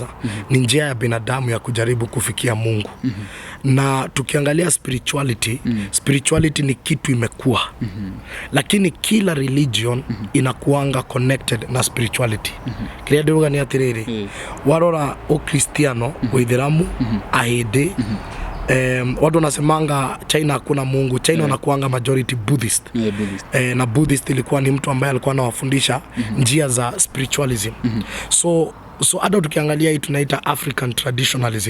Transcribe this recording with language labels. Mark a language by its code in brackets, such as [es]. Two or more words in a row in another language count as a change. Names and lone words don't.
[sw] Ni njia ya binadamu ya kujaribu kufikia Mungu. Na tukiangalia spirituality ni kitu imekuwa. Lakini kila religion inakuanga connected na spirituality. Kile ndio ni [ki] atiriri. Warora [sw] Ukristiano, Uislamu, Ahede, watu wanasemanga China hakuna Mungu. China wanakuanga [en] majority Buddhist. [sw] Na Buddhist ilikuwa ni mtu ambaye alikuwa anawafundisha njia za spiritualism. So hata tukiangalia hii tunaita [en] African traditionalism.